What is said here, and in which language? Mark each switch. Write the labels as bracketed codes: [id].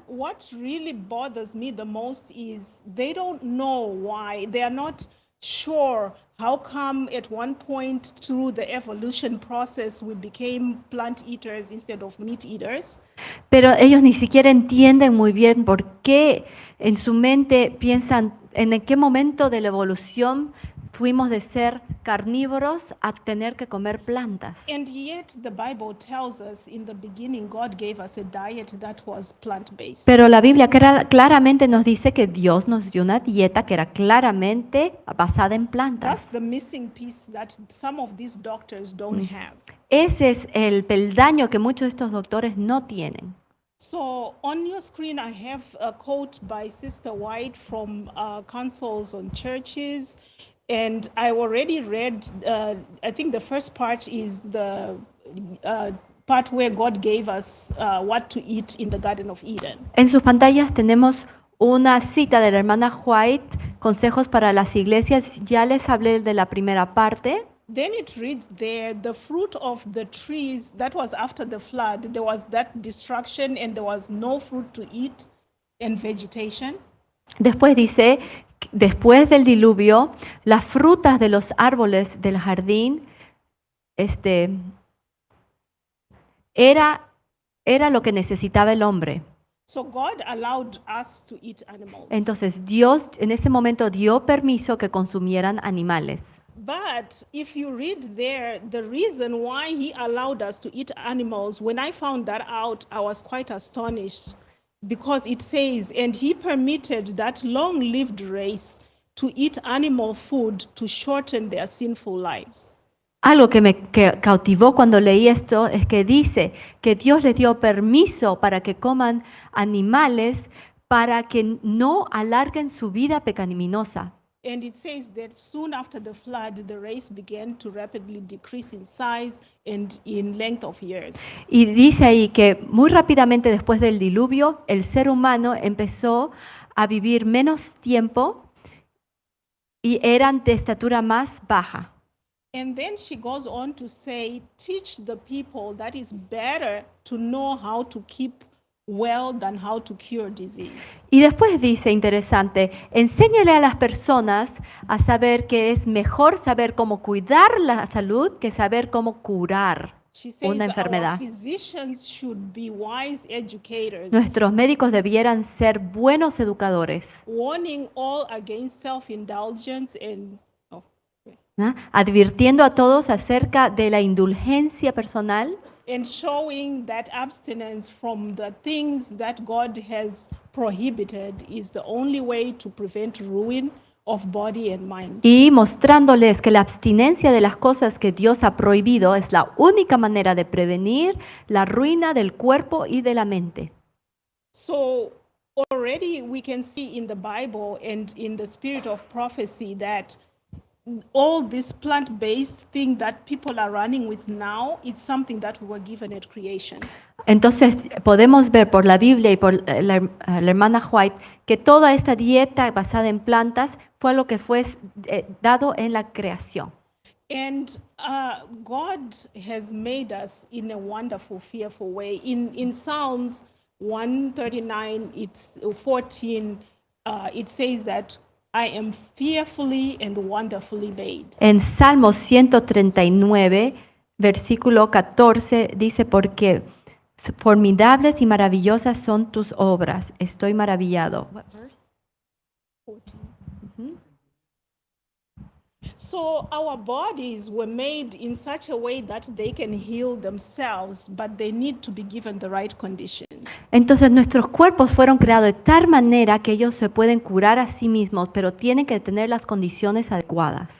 [en] What really bothers me the most is they don't know why. They are not sure how come at one point through the evolution process we became plant eaters instead of meat eaters. [es] Pero ellos ni siquiera entienden muy bien por qué en su mente piensan en qué momento de la evolución fuimos de ser carnívoros a tener que comer plantas. [en] And yet the Bible tells us in the beginning God gave us a diet that was plant-based. [es] Pero la Biblia claramente nos dice que Dios nos dio una dieta que era claramente basada en plantas. [en] That's the missing piece that some of these doctors don't have. [es] Ese es el peldaño que muchos de estos doctores no tienen. [en] So on your screen, I have a quote by Sister White from Councils on Churches. And I already read, I think the first part is the part where God gave us what to eat in the Garden of Eden. [es] En sus pantallas tenemos una cita de la hermana White, consejos para las iglesias. Ya les hablé de la primera parte. [en] Then it reads there, the fruit of the trees, that was after the flood, there was that destruction and there was no fruit to eat and vegetation. [es] Después dice, después del diluvio, las frutas de los árboles del jardín, era lo que necesitaba el hombre. [en] So God allowed us to eat animals. [es] Entonces Dios en ese momento dio permiso que consumieran animales. [en] But if you read there, the reason why he allowed us to eat animals, when I found that out, I was quite astonished, because it says, and he permitted that long-lived race to eat animal food to shorten their sinful lives. [es] Algo que me cautivó cuando leí esto es que dice que Dios les dio permiso para que coman animales para que no alarguen su vida pecaminosa. [en] And it says that soon after the flood, the race began to rapidly decrease in size and in length of years. [es] Y dice ahí que muy rápidamente después del diluvio, el ser humano empezó a vivir menos tiempo y eran de estatura más baja. [en] And then she goes on to say, teach the people that it's better to know how to keep well than how to cure disease. [es] Y después dice, interesante, enséñale a las personas a saber que es mejor saber cómo cuidar la salud que saber cómo curar [en] She says [es] una [en] our [es] enfermedad. [en] physicians should be wise educators, [es] Nuestros médicos debieran ser buenos educadores, [en] warning all against self-indulgence and [es] ¿no? Advirtiendo a todos acerca de la indulgencia personal [en] showing that abstinence from the things that God has prohibited is the only way to prevent ruin of body and mind. [es] y mostrándoles que la abstinencia de las cosas que Dios ha prohibido es la única manera de prevenir la ruina del cuerpo y de la mente. [en] So already we can see in the Bible and in the spirit of prophecy that all this plant-based thing that people are running with now, it's something that we were given at creation. [es] Entonces podemos ver por la Biblia y por la hermana White que toda esta dieta basada en plantas fue lo que fue dado en la creación. [en] And God has made us in a wonderful, fearful way. In Psalms 139, it's 14, it says that I am fearfully and wonderfully made. [es] En Salmo 139, versículo 14, dice, porque formidables y maravillosas son tus obras. Estoy maravillado. 14. Ujú. [en] So our bodies were made in such a way that they can heal themselves, but they need to be given the right conditions. [es] Entonces nuestros cuerpos fueron creados de tal manera que ellos se pueden curar a sí mismos, pero tienen que tener las condiciones adecuadas.